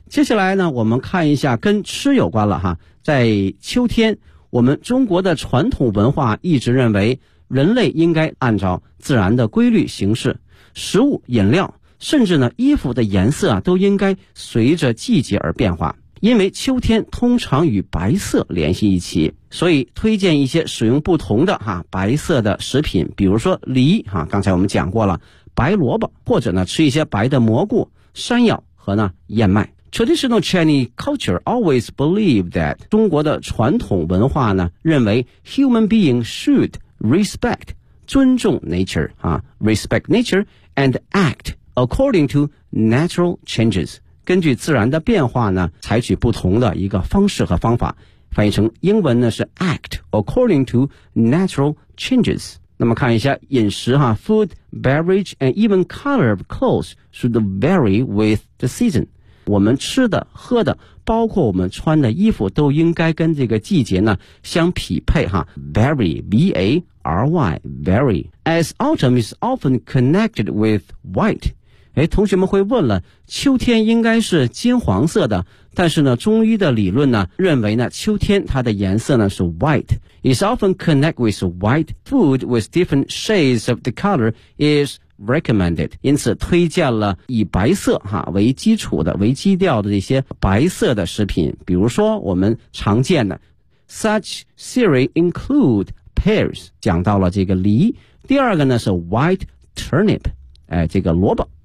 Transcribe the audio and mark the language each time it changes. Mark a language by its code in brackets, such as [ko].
[zh] 接下来呢，我们看一下跟吃有关了哈。在秋天，我们中国的传统文化一直认为，人类应该按照自然的规律行事，食物、饮料，甚至呢衣服的颜色啊，都应该随着季节而变化。因为秋天通常与白色联系一起，所以推荐一些使用不同的哈白色的食品，比如说梨哈，刚才我们讲过了，白萝卜，或者呢吃一些白的蘑菇、山药和呢燕麦。 [en] Traditional Chinese culture always believed that [zh] 中国的传统文化呢认为 [en] human being should respect 尊重 nature 啊 respect nature and act according to natural changes。 [zh] 根据自然的变化呢采取不同的一个方式和方法，翻译成英文呢是 [en] act according to natural changes。 [zh] 那么看一下饮食哈 [en] food, beverage and even color of clothes should vary with the season， [zh] 我们吃的喝的包括我们穿的衣服都应该跟这个季节呢相匹配哈。 [en] vary V-A-R-Y R-Y, very. As autumn is often connected with white. [zh] 诶，同学们会问了，秋天应该是金黄色的，但是呢，中医的理论呢，认为呢，秋天它的颜色呢是 white. [en] It's often connected with white. Food with different shades of the color is recommended. [zh] 因此推荐了以白色哈为基础的，为基调的一些白色的食品。比如说我们常见的 [en] such series include pears, [zh] 讲到了这个梨。第二个呢是 [en] white turnip, [zh] 哎，这个萝卜。